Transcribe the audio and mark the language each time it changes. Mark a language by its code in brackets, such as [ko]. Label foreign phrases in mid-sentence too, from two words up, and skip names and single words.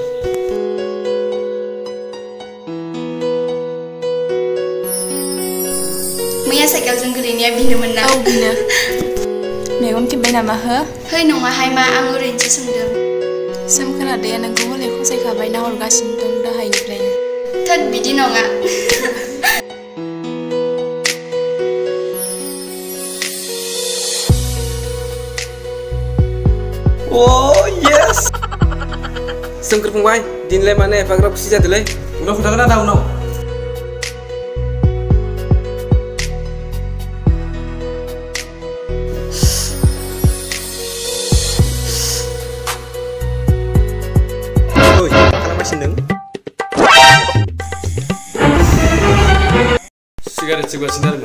[brx] मैया साइकेलजों गोलैनाया बिनोमोन ना? बिनो. मेगन खेबबाय नामा हो? है नङाहाय मा, आं ओरैनोसो सोंदों. सोमखोर आदाया नोंखौ हले फसायखाबाय नाहरगासिनो दं दहायनिफ्रायनो. थोद बिदि नङा. [en] Oh yes. [brx] Sengker fungbai, dinilai mana evagrap खुसि जादोलै. उनाव खोन्थागोन आदा उनाव. Oi, मा खालामगासिनो नों? सिगारेट सोबगासिनो आरो मा?